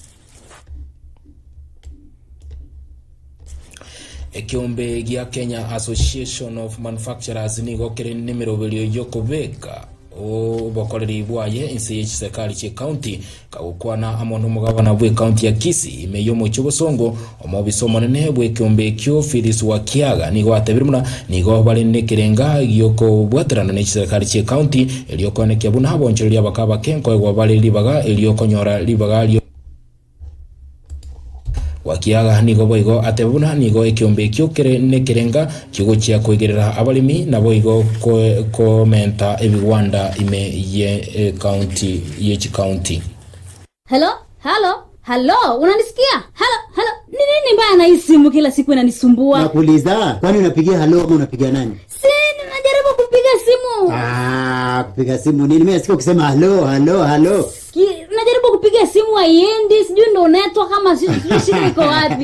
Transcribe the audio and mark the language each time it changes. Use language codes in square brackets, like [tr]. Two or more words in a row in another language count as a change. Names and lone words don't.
[guz] ekiombe gia Kenya Association of Manufacturers nigo kere nimero belio yokobeka obokoreri bwaye insi serikali che county kagukwana amonto mugabana bwe county ya Kisii imeyo mu cyobosongo omobisomo nene bwe kiombe kyo Phyllis wa Kiaga nigo atebirumuna nigo bali nekerenga yoko bwaterana ne serikali che county eliyoko ne kyabuna habonchereri abakaba kenko egwa bali libaga eliyoko nyora libaga Wakiaga nigo boigo atebuna nigo ekiombe kyokere nekerenga kigo kya kwegerera abalimi nabo igo komenta ebiwanda ime ye county yechi county. [sw] Hello unanisikia? Hello nini mbaya na hii simu kila siku inanisumbua? Nakuuliza kwani unapigia hello au unapigia nani? Najaribu kupiga simu. Kupiga simu nini? Mimi nasikia ukisema hello. Najaribu kupiga simu haiendi, sijui ndo network kama shida iko wapi.